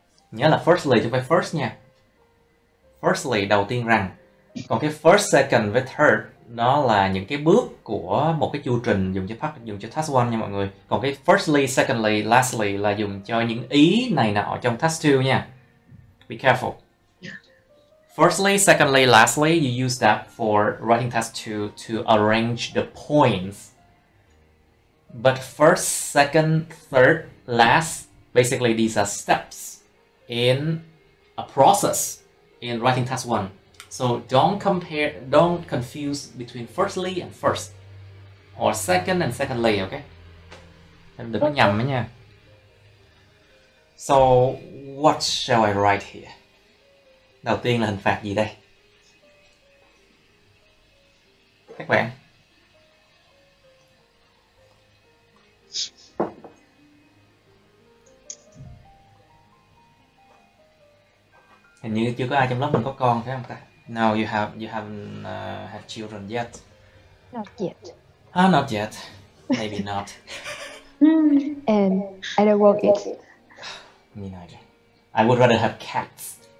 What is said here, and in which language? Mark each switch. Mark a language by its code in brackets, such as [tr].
[vi] Nhớ là firstly chứ không phải first nha. Firstly, đầu tiên rằng. Còn cái first, second với third đó là những cái bước của một cái chu trình dùng cho task 1 nha mọi người. Còn cái firstly, secondly, lastly là dùng cho những ý này nọ trong task 2 nha. [en] Be careful. Firstly, secondly, lastly, you use that for writing task 2 to arrange the points. But first, second, third, last, basically these are steps in a process in writing task 1. So don't confuse between firstly and first, or second and secondly, okay? [vi] Đừng có nhầm ấy nha. [en] So what shall I write here? [vi] Đầu tiên là hình phạt gì đây? Các bạn. Hình như chưa có ai trong lớp mình có con phải không ta? [en] No, you haven't had children yet. Not yet. Not yet. Maybe not. And I don't want it. Me neither. I would rather have cats.